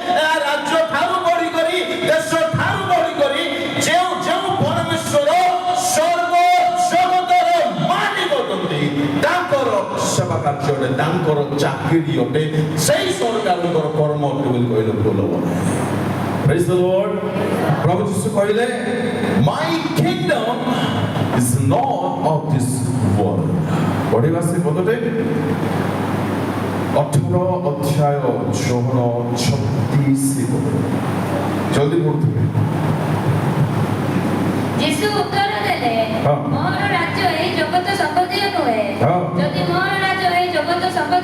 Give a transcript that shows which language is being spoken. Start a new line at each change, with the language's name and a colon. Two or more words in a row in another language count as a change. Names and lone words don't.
Odia: সেবা କାର୍ଯ୍ୟ ଅଟେ ତାଙ୍କର ଚାକିରି ଅଟେ ସେଇ ସରକାରଙ୍କର କର୍ମ ଅଟେ ବୋଲି କହିଲେ ଭୁଲ ହେବ ନାହିଁ
English: praise the Lord
Odia: ପ୍ରଭୁ ଯୀଶୁ କହିଲେ
English: my kingdom is not of this world
Odia: ପଢ଼ିବା ସେ ପଦଟେ 18 ଅଧ୍ୟାୟ 36 ଜଲ୍ଦି ପଢ଼ୁଥିବେ ଯୀଶୁ ଉତ୍ତର ଦେଲେ ମୋର ରାଜ୍ୟ ଏହି ଜଗତ ସମ୍ବନ୍ଧୀୟ ନୁହେଁ ଯଦି ମୋର ରାଜ୍ୟ ଏହି ଜଗତ ସମ୍ବନ୍ଧୀୟ